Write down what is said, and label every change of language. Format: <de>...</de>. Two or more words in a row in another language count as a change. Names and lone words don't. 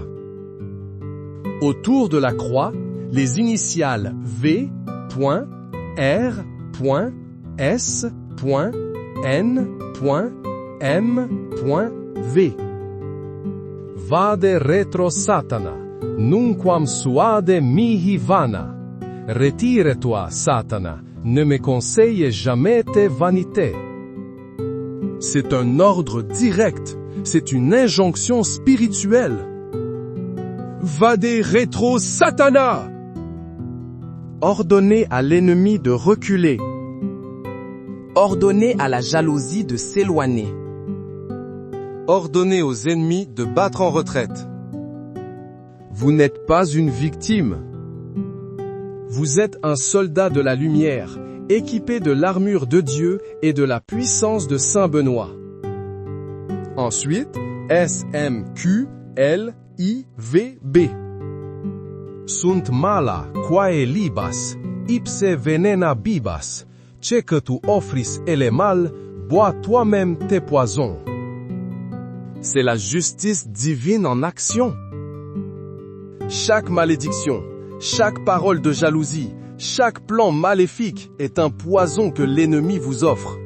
<fr>Autour de la croix, les initiales V, R, S, N, M, V.</fr> <la>Vade retro Satana, nunquam suade mihi vana.</la> <fr>Retire-toi, Satana, ne me conseille jamais tes vanités. C'est un ordre direct, c'est une injonction spirituelle.</fr> <la>Vade retro Satana!</la> <fr>Ordonnez à l'ennemi de reculer. Ordonnez à la jalousie de s'éloigner. Ordonnez aux ennemis de battre en retraite. Vous n'êtes pas une victime. Vous êtes un soldat de la lumière, équipé de l'armure de Dieu et de la puissance de Saint Benoît. Ensuite, SMQLIVB.</fr> <la>Sunt mala quae libas, ipse venena bibas,</la> <fr>ce que tu offris ele mal, bois toi-même tes poisons. C'est la justice divine en action. Chaque malédiction, chaque parole de jalousie, chaque plan maléfique est un poison que l'ennemi vous offre.</fr>